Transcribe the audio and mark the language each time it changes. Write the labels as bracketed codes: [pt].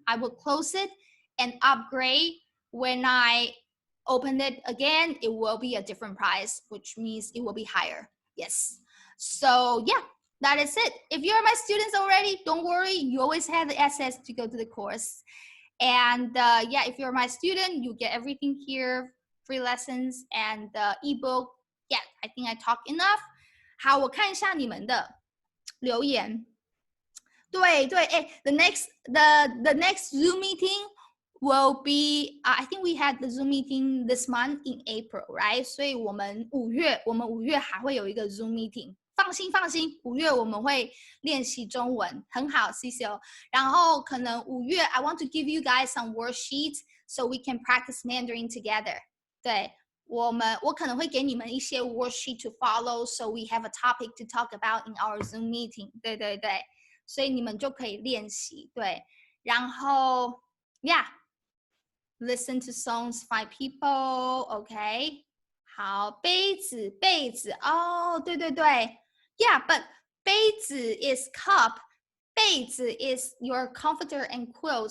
[en] I will close it and upgrade. When I open it again, it will be a different price, which means it will be higher. Yes. So yeah, that is it. If you're my students already, don't worry. You always have the access to go to the course. And yeah, if you're my student, you get everything here, free lessons and the ebook. Yeah, I think I talked enough. [zh] 好，我看一下你们的留言。 [en] 对，the next Zoom meeting will be, I think we had the Zoom meeting this month in April, right? [zh] 所以我们5月还会有一个 Zoom meeting。放心，5月我们会练习中文，很好，谢谢哦。然后可能5月 [en] I want to give you guys some worksheets so we can practice Mandarin together. [zh] 对，我可能会给你们一些 [en] worksheet to follow, so we have a topic to talk about in our Zoom meeting. [zh] 对，所以你们就可以练习。对，然后 [en] yeah, listen to songs, find people, okay. [zh] 好，杯子，哦，对。 [en] Yeah, but 杯子 is cup. 被子 is your comforter and quilt.